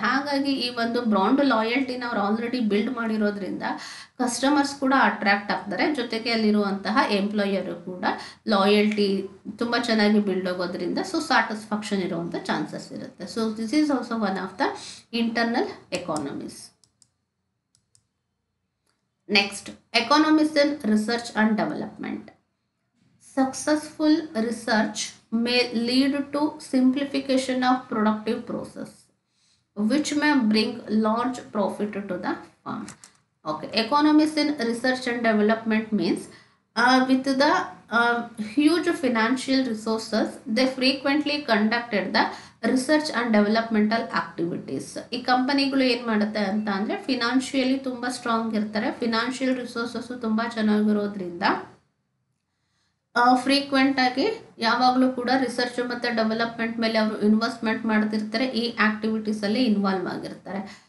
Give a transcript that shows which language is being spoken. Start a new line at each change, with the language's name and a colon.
Kannada: ಹಾಗಾಗಿ ಈ ಒಂದು ಬ್ರಾಂಡ್ ಲಾಯಲ್ಟಿನ ಅವ್ರು ಆಲ್ರೆಡಿ ಬಿಲ್ಡ್ ಮಾಡಿರೋದ್ರಿಂದ ಕಸ್ಟಮರ್ಸ್ ಕೂಡ ಅಟ್ರಾಕ್ಟ್ ಆಗ್ತಾರೆ. ಜೊತೆಗೆ ಅಲ್ಲಿರುವಂತಹ ಎಂಪ್ಲಾಯರು ಕೂಡ ಲಾಯಲ್ಟಿ ತುಂಬ ಚೆನ್ನಾಗಿ ಬಿಲ್ಡ್ ಆಗೋದ್ರಿಂದ ಸೊ ಸ್ಯಾಟಿಸ್ಫ್ಯಾಕ್ಷನ್ ಇರುವಂಥ ಚಾನ್ಸಸ್ ಇರುತ್ತೆ.
English: So this is also one of the internal economies. Next, economics in research and development. Successful research may lead to simplification of productive process, which may bring large profit to the firm. Okay, economics in research and development means with the huge financial resources, they frequently conducted the research and developmental activities.
Kannada: ಈ ಕಂಪನಿಗಳು ಏನು ಮಾಡುತ್ತೆ ಅಂತ ಅಂದರೆ financially ತುಂಬ strong ಇರ್ತಾರೆ, financial resources ತುಂಬ ಚೆನ್ನಾಗಿರೋದ್ರಿಂದ ಫ್ರೀಕ್ವೆಂಟಾಗಿ ಯಾವಾಗಲೂ ಕೂಡ ರಿಸರ್ಚ್ ಮತ್ತು ಡೆವಲಪ್ಮೆಂಟ್ ಮೇಲೆ ಅವರು ಇನ್ವೆಸ್ಟ್ಮೆಂಟ್ ಮಾಡ್ತಿರ್ತಾರೆ, ಈ ಆ್ಯಕ್ಟಿವಿಟೀಸಲ್ಲಿ ಇನ್ವಾಲ್ವ್ ಆಗಿರ್ತಾರೆ.